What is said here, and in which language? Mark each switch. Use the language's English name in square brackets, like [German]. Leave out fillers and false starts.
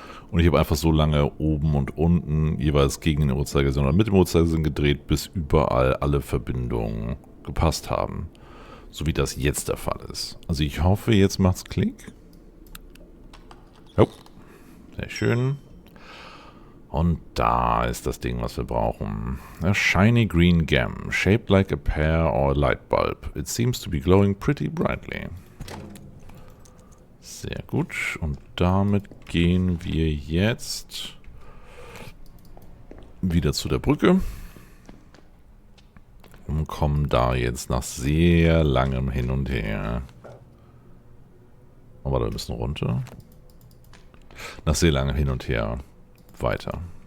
[German] Und ich habe einfach so lange oben und unten jeweils gegen den Uhrzeigersinn oder mit dem Uhrzeigersinn gedreht, bis überall alle Verbindungen gepasst haben. So wie das jetzt der Fall ist. Also ich hoffe, jetzt macht's Klick. Oh, sehr schön. Und da ist das Ding, was wir brauchen. [English] A shiny green gem, shaped like a pear or a light bulb. It seems to be glowing pretty brightly. [German] Sehr gut. Und damit gehen wir jetzt wieder zu der Brücke. Und kommen da jetzt nach sehr langem Hin und Her. Aber da müssen wir runter. Nach sehr langem Hin und Her weiter.